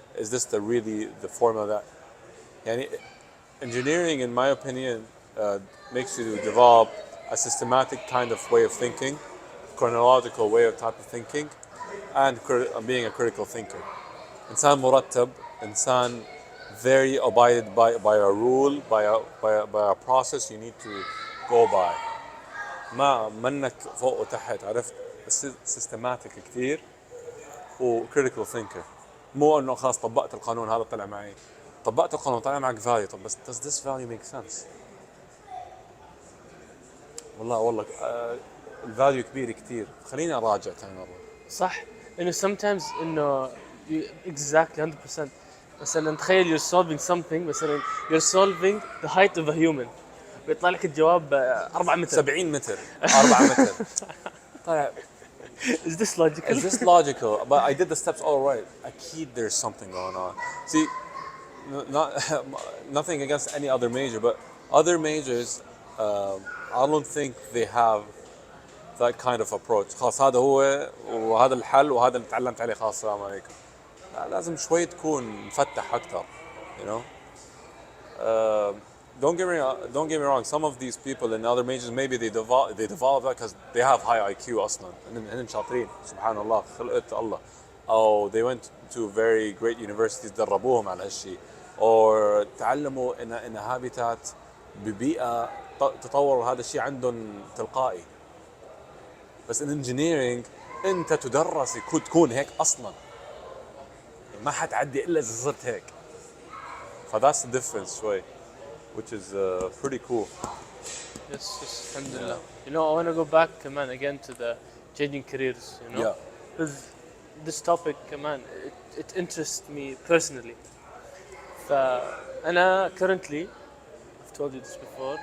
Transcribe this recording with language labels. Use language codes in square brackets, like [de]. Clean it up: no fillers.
[en] Is this the formula that? يعني engineering, in my opinion, makes you develop a systematic kind of way of thinking, chronological way of type of thinking, and being a critical thinker. [ar] إنسان مرتب, إنسان [en] very abided by a rule, by a process you need to go by. [ar] ما منك فوق وتحت, عرفت, systematic كتير و [en] critical thinker. [ar] مو انه خلاص طبقت القانون هذا طلع معي, طبقت القانون طلع معك value, طب بس [en] does this value make sense؟ [ar] والله الفاليو كبير كتير, خليني اراجع ثاني مرة. صح انه sometimes انه exactly 100%. مثلا تخيل [en] you're solving something, مثلا you're solving the height of a human, [ar] بيطلع لك الجواب 4 متر 70 متر 4 متر. طيب [en] is this logical? is this logical? But I did the steps all right. أكيد there's something going on. See, not nothing against any other major, but other majors, I don't think they have that kind of approach. [ar] خلاص هذا هو وهذا الحل وهذا اللي تعلمت عليه, خلاص السلام عليكم. لازم شوي تكون مفتح أكتر, [en] you know. Don't get me wrong. Some of these people in other majors, maybe they develop that because they have high IQ أصلاً. [ar] هن شاطرين, سبحان الله, خلقت الله. أو [en] they went to very great universities [ar] دربوهم على هالشيء, or تعلموا [en] in a habitat [ar] ببيئة تطوروا هذا الشيء عندهم تلقائي. بس [en] in engineering [ar] أنت تدرس تكون هيك أصلاً, ما حتعدي إلا إذا صرت هيك. [en] That's the difference شوي, which is pretty cool. Yes, alhamdulillah. You know, I want to go back, man, again to the changing careers, you know. Yeah. Because this topic, man, it interests me personally. [ar] فأنا [en] currently, I've told you this before,